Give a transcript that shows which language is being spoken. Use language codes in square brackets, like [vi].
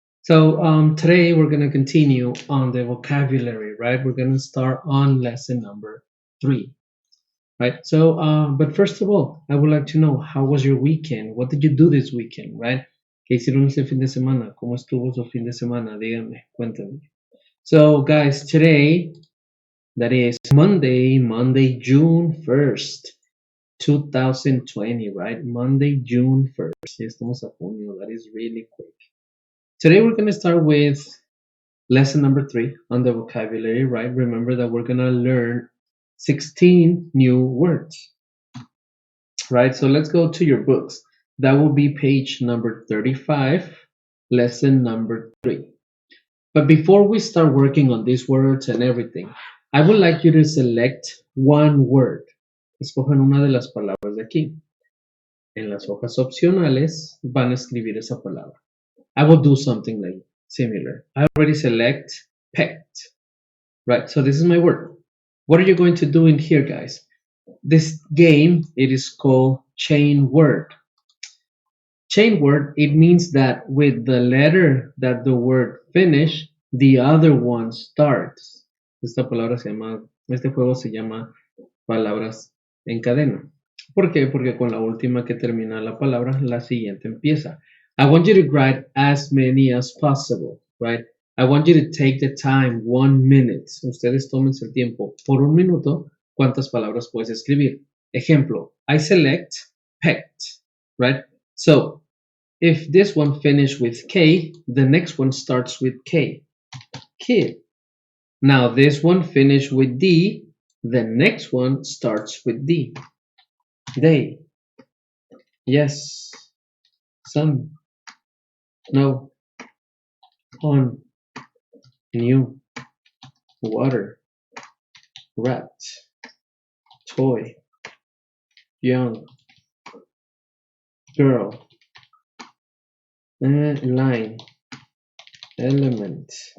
[en] So today we're gonna continue on the vocabulary, right? We're gonna start on lesson number 3, right? So, but first of all, I would like to know how was your weekend? What did you do this weekend, right? [es] ¿Qué hicieron este fin de semana? ¿Cómo estuvo su fin de semana? Díganme, cuéntame. [en] So guys, today that is Monday, June 1st. 2020, right? Monday, June 1st. [es] Ya estamos a junio. [en] That is really quick. Today we're going to start with lesson number 3 on the vocabulary, right? Remember that we're going to learn 16 new words, right? So let's go to your books. That will be page number 35, lesson number 3. But before we start working on these words and everything, I would like you to select one word. [es] Escojan una de las palabras de aquí. En las hojas opcionales van a escribir esa palabra. [en] I will do something like similar. I already select pet. Right, so this is my word. What are you going to do in here, guys? This game, it is called chain word. Chain word, it means that with the letter that the word finish, the other one starts. [es] Este juego se llama palabras en cadena. ¿Por qué? Porque con la última que termina la palabra, la siguiente empieza. [en] I want you to write as many as possible, right? I want you to take the time, 1 minute. [es] Ustedes tómense el tiempo. Por 1 minuto, ¿cuántas palabras puedes escribir? [en] Ejemplo, I select pet, right? So, if this one finished with K, the next one starts with K. Kid. Now, this one finished with D, the next one starts with D. Day. Yes. Sun. No. On. New. Water. Rat. Toy. Young. Girl. Line. Element.